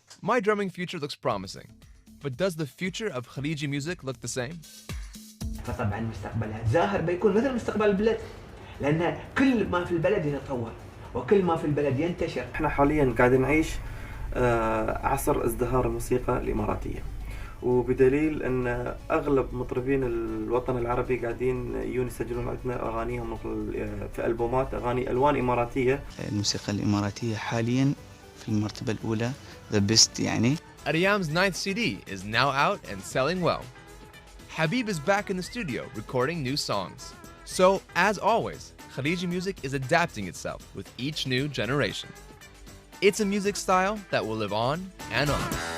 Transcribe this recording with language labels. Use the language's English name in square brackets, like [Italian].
[English] My drumming future looks promising, but does the future of Khariji music look the same? [Arabic] فطبعا مستقبلها زاهر بيكون مثل مستقبل البلد، لأن كل ما في البلد يتطور وكل ما في البلد ينتشر. احنا حاليا قاعدين نعيش عصر ازدهار الموسيقى الإماراتية، وبدليل ان اغلب مطربين الوطن العربي قاعدين يجون يسجلون عندنا اغانيهم في البومات اغاني الوان اماراتيه. الموسيقى الاماراتيه حاليا في المرتبه الاولى [English] the best [Arabic] يعني. [English] Aryam's 9th CD is now out and selling well. Habib is back in the studio recording new songs. So, as always, Khariji music is adapting itself with each new generation. It's a music style that will live on and on.